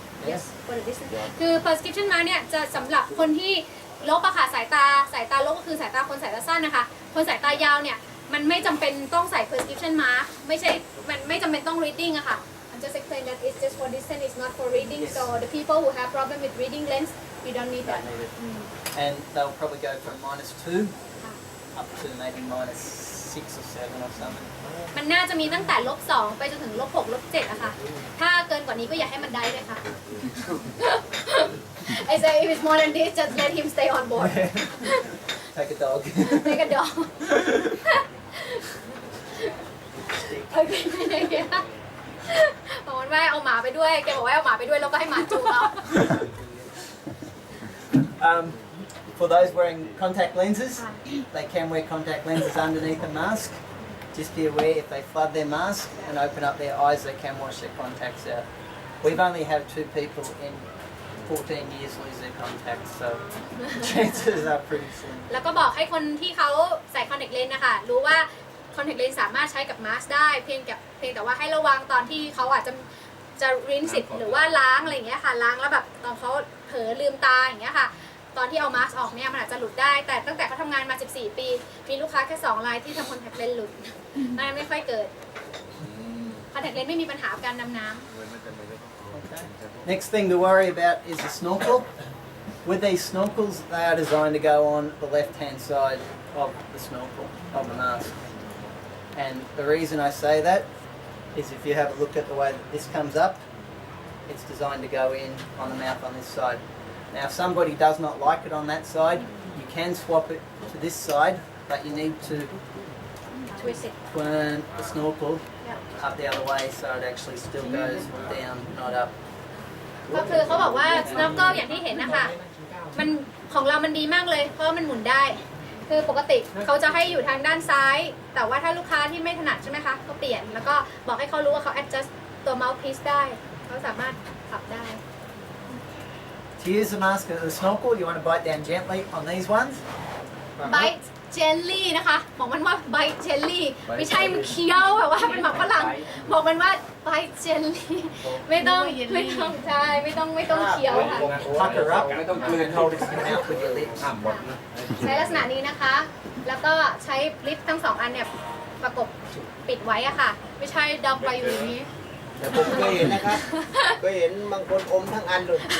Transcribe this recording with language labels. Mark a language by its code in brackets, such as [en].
[en] Yes for the distance [th] คือ prescription mask เนี่ยจะสำหรับคนที่ลบอะค่ะสายตาลบก็คือสายตาคนสายตาสั้นนะคะคนสายตายาวเนี่ยมันไม่จำเป็นต้องใส่ prescription mask มันไม่จำเป็นต้อง reading อะค่ะ [en] I'm just explain that it's just for distance it's not for reading Yes. so the people who have problem with reading lens we don't need that Don't need it. And they'll probably go from -2 up to maybe -6 or 7 or something. [th] มันน่าจะมีตั้งแต่-2ไปจนถึง-6 -7อะค่ะถ้าเกินกว่านี้ก็อย่าให้มันได้เลยค่ะ [en] I say if it's more than this just let him stay on board Take a dog. Take a dog [th] โอเคบอกว่าเอาหมาไปด้วยแกบอกว่าเอาหมาไปด้วยแล้วก็ให้หมาจูงเอา [en] For those wearing contact lenses, they can wear contact lenses underneath a mask. Just be aware if they flood their mask and open up their eyes, they can wash their contacts out. We've only had 2 people in 14 years lose their contacts, so chances are pretty slim. แล้วก็บอกให้คนที่เขาใส่คอนแทคเลนส์นะคะรู้ว่าคอนแทคเลนส์สามารถใช้กับมาสก์ได้เพียงแต่ว่าให้ระวังตอนที่เขาอาจจะรินสิหรือว่าล้างอะไรอย่างเงี้ยค่ะล้างแล้วแบบตอนเขาเผลอลืมตาอย่างเงี้ยค่ะตอนที่เอามาสก์ออกเนี่ยมันอาจจะหลุดได้แต่ตั้งแต่เขาทำงานมา14 ปีมีลูกค้าแค่2 รายที่ทำคอนแทคเลนส์หลุดนั่นไม่ค่อยเกิดคอนแทคเลนส์ไม่มีปัญหาการดำน้ำ Okay. Next thing to worry about is the snorkel. With these snorkels, they are designed to go on the left-hand side of the snorkel, of the mask. And the reason I say that is if you have a look at the way that this comes up, it's designed to go in on the mouth on this side. Now, if somebody does not like it on that side, you can swap it to this side, but you need to twist it turn the snorkel yeah. up the other way so it actually still goes down, not up. [th] ก็คือเขาบอกว่า snorkel อย่างที่เห็นนะคะมันของเรามันดีมากเลยเพราะมันหมุนได้คือปกติเขาจะให้อยู่ทางด้านซ้ายแต่ว่าถ้าลูกค้าที่ไม่ถนัดใช่ไหมคะก็เปลี่ยนแล้วก็บอกให้เขารู้ว่าเขา adjust ตัว mouthpiece ได้เขาสามารถปรับได้ [en] To use the mask as a snorkel, you want to bite down gently on these ones. bite jelly [th] นะคะบอกมันว่า bite jelly ไม่ใช่มันเคี้ยวแบบว่าเป็นหมักฝรั่งบอกมันว่า bite jelly ไม่ต้องใช่ไม่ต้องเคี้ยวค่ะ [en] Pucker up and hold it in your mouth with your lips. [th] ใช้ลักษณะนี้นะคะ แล้วก็ใช้ลิปทั้งสองอันเนี่ยประกบปิดไว้อะค่ะ ไม่ใช่ดำไปอยู่อย่างนี้ แต่ผมเคยเห็นนะครับเคยเห็นบางคนอมทั้งอันเลย